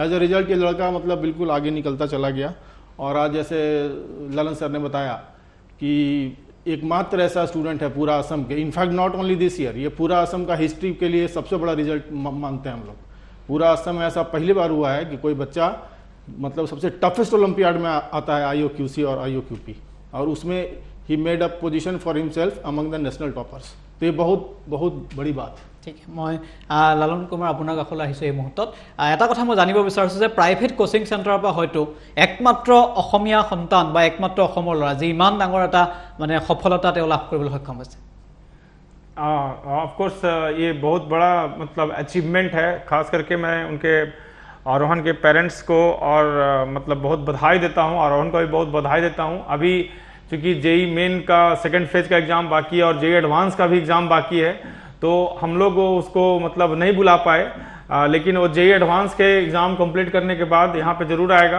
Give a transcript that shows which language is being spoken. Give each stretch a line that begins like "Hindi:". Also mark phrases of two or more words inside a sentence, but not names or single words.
English: as a result
Hindi: ये लड़का मतलब बिल्कुल आगे निकलता चला गया। और आज जैसे ललन सर ने बताया कि एकमात्र ऐसा स्टूडेंट है पूरा असम के,
English: in fact not only this year,
Hindi: ये पूरा असम का हिस्ट्री के लिए सबसे बड़ा रिजल्ट मानते हैं हम लोग। पूरा असम में ऐसा पहली बार हुआ है कि कोई बच्चा मतलब सबसे टफेस्ट ओलंपियाड में आता है IOQC और IOQP, और उसमें ही
English: made up position for himself among the national toppers.
Hindi: तो ये बहुत बहुत बड़ी बात।
Assamese: ঠিক মই লালন কুমাৰ আপোনাৰ কাষলৈ আহিছোঁ এই মুহূৰ্তত। এটা কথা মই জানিব বিচাৰিছোঁ যে
English: private coaching centreৰ
Assamese: পৰা হয়তো একমাত্ৰ অসমীয়া সন্তান বা একমাত্ৰ অসমৰ ল'ৰা যি ইমান ডাঙৰ এটা মানে সফলতা তেওঁ লাভ কৰিবলৈ সক্ষম হৈছে।
English: of course
Hindi: ये बहुत बड़ा मतलब अचीवमेंट है। खास करके मैं उनके आरोहन के पेरेंट्स को और मतलब बहुत बधाई देता हूँ, आरोहन को भी बहुत बधाई देता हूँ। अभी चूँकि जेई मेन का
English: second phase
Hindi: का एग्ज़ाम बाकी है और जेई एडवांस का भी एग्ज़ाम बाकी है, तो हम लोग उसको मतलब नहीं बुला पाए, लेकिन वो जेई एडवांस के एग्ज़ाम कंप्लीट करने के बाद यहाँ पे ज़रूर आएगा।